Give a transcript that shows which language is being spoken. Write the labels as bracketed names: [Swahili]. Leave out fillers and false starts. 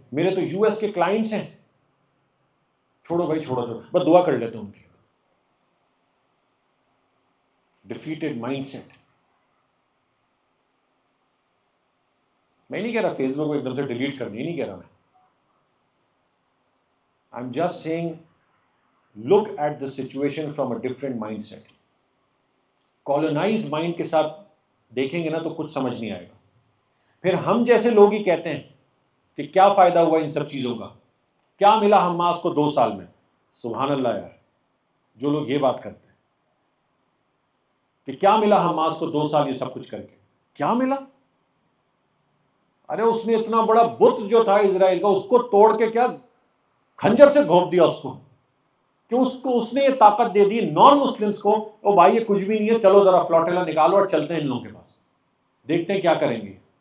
[Urdu] میرے تو U S کے کلائنٹس ہیں, چھوڑو بھائی چھوڑو, بس دعا کر لیتے ہیں ان کی. Defeated mind set. میں نہیں کہہ رہا فیس بک کو ایک دم سے ڈیلیٹ کرنی, نہیں کہہ رہا میں. [English] I'm just saying, look at the situation from a different mindset. Colonized mind [Urdu] کے ساتھ دیکھیں گے نا تو کچھ سمجھ نہیں آئے گا. پھر ہم جیسے لوگ ہی کہتے ہیں کہ کیا فائدہ ہوا ان سب چیزوں کا, کیا ملا حماس کو 2 سال میں. سبحان اللہ یار, جو لوگ یہ بات کرتے ہیں کہ کیا ملا حماس کو 2 سال یہ سب کچھ کر کے, کیا ملا؟ ارے اس نے اتنا بڑا بت جو تھا اسرائیل کا, اس کو توڑ کے کیا کھنجر سے گھونپ دیا اس کو, کہ اس نے یہ طاقت دے دی نان مسلمس کو, او بھائی یہ کچھ بھی نہیں ہے, چلو ذرا فلوٹیلا نکالو اور چلتے ہیں ان لوگوں کے پاس, دیکھتے ہیں کیا کریں گے.